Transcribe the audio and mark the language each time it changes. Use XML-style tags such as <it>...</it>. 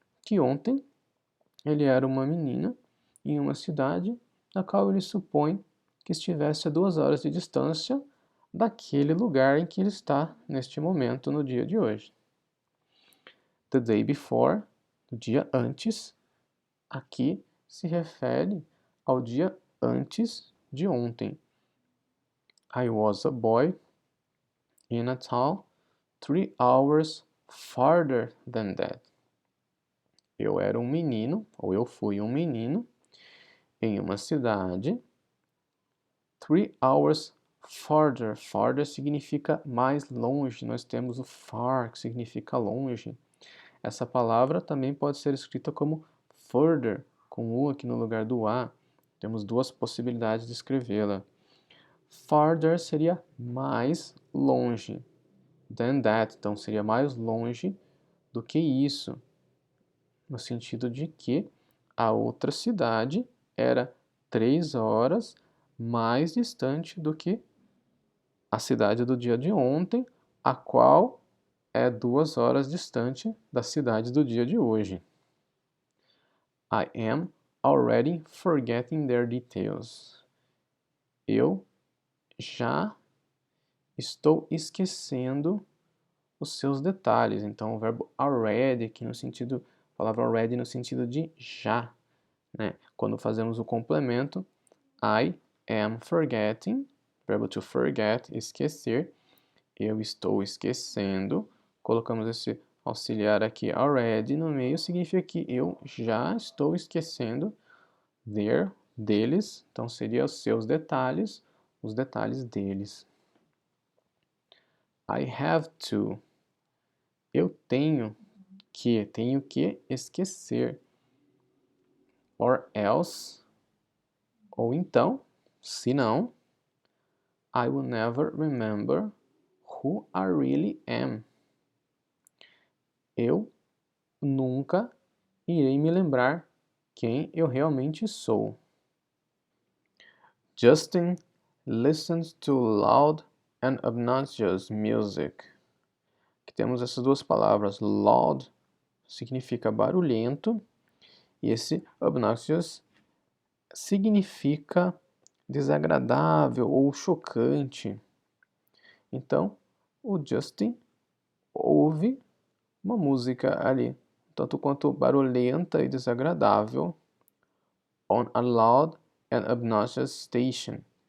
<pt>Que ontem ele era uma menina em uma cidade na qual ele supõe que estivesse a 2 horas de distância daquele lugar em que ele está neste momento, no dia de hoje.</pt> <en>The day before,</en> <pt>o dia antes, aqui se refere ao dia antes de ontem.</pt> <en>I was a boy in a town 3 hours farther than that.</en> <pt>Eu era um menino, ou eu fui um menino, em uma cidade</pt> <en>3 hours farther.</en> <pt>Farther significa mais longe. Nós temos o far, que significa longe. Essa palavra também pode ser escrita como further, com U aqui no lugar do A. Temos duas possibilidades de escrevê-la. Farther seria mais longe.</pt> <en>Than that,</en> <pt>então seria mais longe do que isso. No sentido de que a outra cidade era 3 horas mais distante do que a cidade do dia de ontem, a qual é 2 horas distante da cidade do dia de hoje.</pt> <en>I am already forgetting their details.</en> <pt>Eu já estou esquecendo os seus detalhes. Então, o verbo already, aqui no sentido, a palavra already no sentido de já, né? Quando fazemos o complemento,</pt> <en>I am forgetting,</en> <pt>verbo to forget, esquecer. Eu estou esquecendo. Colocamos esse auxiliar aqui, already, no meio, significa que eu já estou esquecendo deles. Então, seria os seus detalhes, os detalhes deles.</pt> <en>I have to.</en> <pt>Eu tenho que esquecer.</pt> <en>Or else,</en> <pt>ou então, se não,</pt> <en>I will never remember who I really am.</en> <pt>Eu nunca irei me lembrar quem eu realmente sou.</pt> <en>Justin listens to loud and obnoxious music.</en> <pt>Aqui temos essas duas palavras. Loud significa barulhento e esse obnoxious significa desagradável ou chocante. Então, o Justin ouve uma música ali, tanto quanto barulhenta e desagradável,</pt> <en>on a loud and obnoxious station.</en>